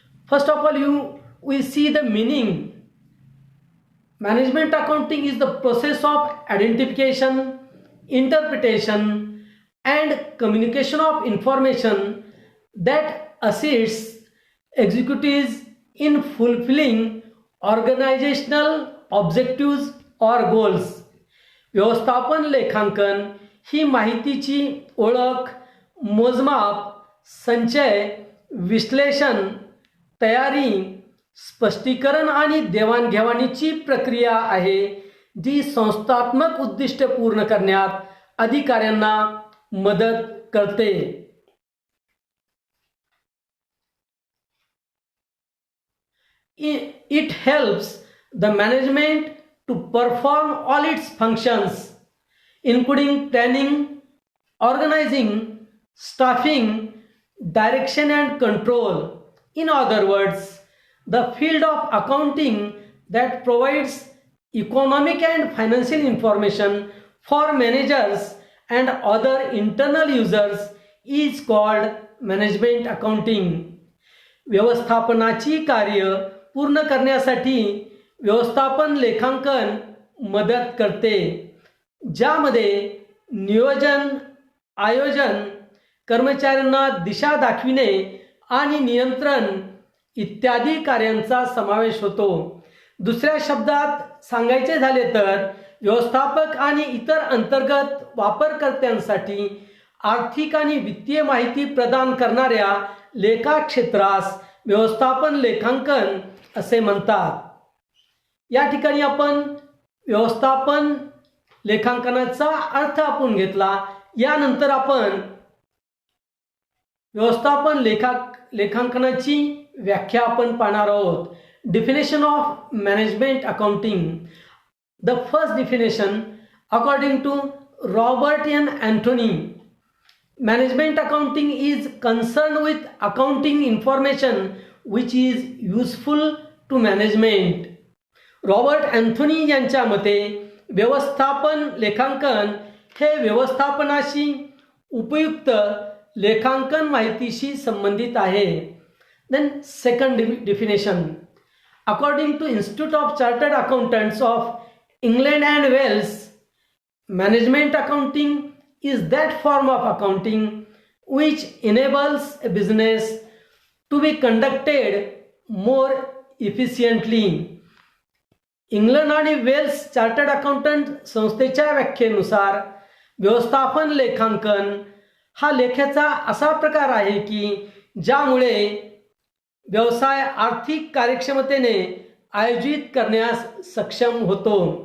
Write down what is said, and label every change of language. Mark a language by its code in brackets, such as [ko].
[en] First of all we see the meaning. Management accounting is the process of identification, interpretation, and communication of information that assists executives in fulfilling organizational objectives or goals. [mr] व्यवस्थापन लेखांकन ही माहितीची ओळख, मोजमाप, संचय, विश्लेषण, तयारी, स्पष्टीकरण आणि देवाणघेवाणीची प्रक्रिया आहे जी संस्थात्मक उद्दिष्ट पूर्ण करण्यात अधिकाऱ्यांना मदत करते. [en] It helps the management to perform all its functions, including planning, organizing, staffing, direction and control. In other words, the field of accounting that provides economic and financial information for managers and other internal users is called management accounting. [mr] व्यवस्थापनाची कार्य पूर्ण करण्यासाठी व्यवस्थापन लेखांकन मदत करते, ज्यामध्ये नियोजन, आयोजन, कर्मचाऱ्यांना दिशा दाखविणे आणि नियंत्रण इत्यादी कार्यांचा समावेश होतो. दुसऱ्या शब्दात सांगायचे झाले तर व्यवस्थापक आणि इतर अंतर्गत वापरकर्त्यांसाठी आर्थिक आणि वित्तीय माहिती प्रदान करणाऱ्या लेखा क्षेत्रास व्यवस्थापन लेखांकन असे म्हणतात. या ठिकाणी आपण व्यवस्थापन लेखांकनाचा अर्थ आपण घेतला. यानंतर आपण व्यवस्थापन लेखांकनाची व्याख्या आपण पाहणार आहोत. [en] Definition of management accounting. The first definition, according to Robert N. Anthony, management accounting is concerned with accounting information which is useful to management. [mr] Robert Anthony यांच्या मते व्यवस्थापन लेखांकन हे व्यवस्थापनाशी उपयुक्त लेखांकन माहितीशी संबंधित आहे. [en] Then second definition, according to Institute of Chartered Accountants of England and Wales, management accounting is that form of accounting which enables a business to be conducted more efficiently. [mr] England आणि वेल्स चार्टर्ड अकाउंटंट संस्थेच्या व्याख्येनुसार व्यवस्थापन लेखांकन हा लेखाचा असा प्रकार आहे की ज्यामुळे व्यवसाय आर्थिक कार्यक्षमतेने आयोजित करण्यास सक्षम होतो.